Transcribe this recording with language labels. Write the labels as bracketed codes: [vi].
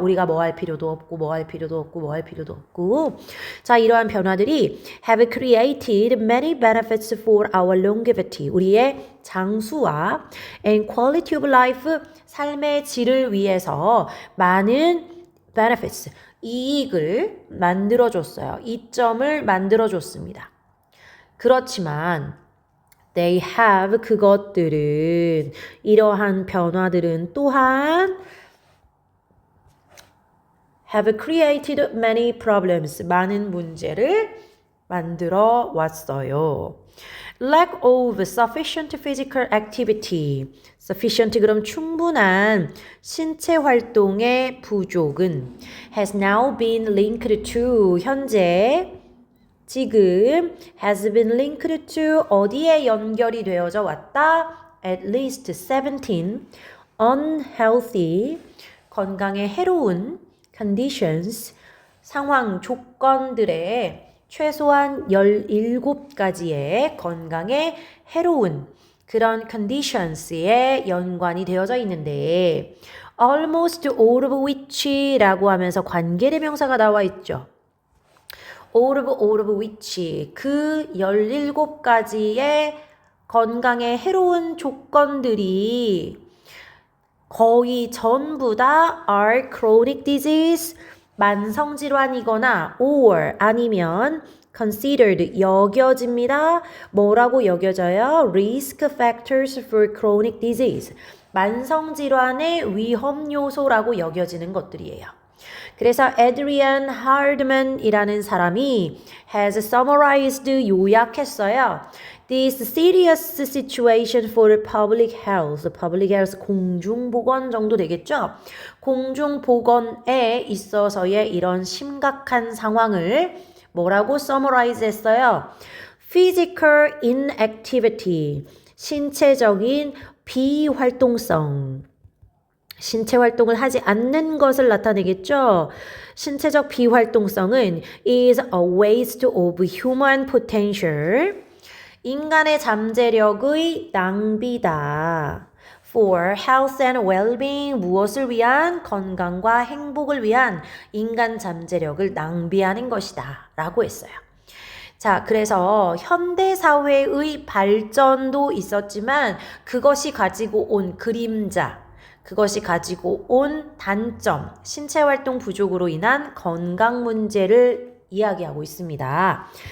[ko] 우리가 뭐 할 필요도 없고 뭐 할 필요도 없고. 자, 이러한 변화들이 [en] have created many benefits for our longevity. [ko] 우리의 장수와 [en] and quality of life, [ko] 삶의 질을 위해서 많은 benefits, 이익을 만들어줬어요. 이점을 만들어줬습니다. 그렇지만 [en] they have, [ko] 그것들은, 이러한 변화들은 또한 [en] have created many problems, [ko] 많은 문제를 만들어 왔어요. [en] Lack of sufficient physical activity. [ko] sufficient 그럼 충분한 신체 활동의 부족은 [en] has now been linked to, [ko] 현재 지금 has been linked to 어디에 연결이 되어져 왔다? [en] at least 17 unhealthy, [ko] 건강에 해로운 conditions, 상황, 조건들의 최소한 17가지의 건강에 해로운 그런 conditions에 연관이 되어져 있는데 [en] almost all of which [ko] 라고 하면서 관계대명사가 나와 있죠. all of which 그 17가지의 건강에 해로운 조건들이 거의 전부 다 [en] are chronic disease [ko] 만성질환이거나 or 아니면 [en] considered [ko] 여겨집니다. 뭐라고 여겨져요? [en] Risk factors for chronic disease [ko] 만성질환의 위험 요소라고 여겨지는 것들이에요. 그래서 Adrian Hardman이라는 사람이 [en] has summarized [ko] 요약했어요. [en] This serious situation for public health, public health [ko] 공중보건 정도 되겠죠? 공중보건에 있어서의 이런 심각한 상황을 뭐라고 summarize 했어요? [en] Physical inactivity, [ko] 신체적인 비활동성. 신체 활동을 하지 않는 것을 나타내겠죠. 신체적 비활동성은 [en] is a waste of human potential. [ko] 인간의 잠재력의 낭비다. [en] For health and well-being [ko] 무엇을 위한 건강과 행복을 위한 인간 잠재력을 낭비하는 것이다 라고 했어요. 자, 그래서 현대사회의 발전도 있었지만 그것이 가지고 온 그림자, 그것이 가지고 온 단점, 신체활동 부족으로 인한 건강 문제를 이야기하고 있습니다.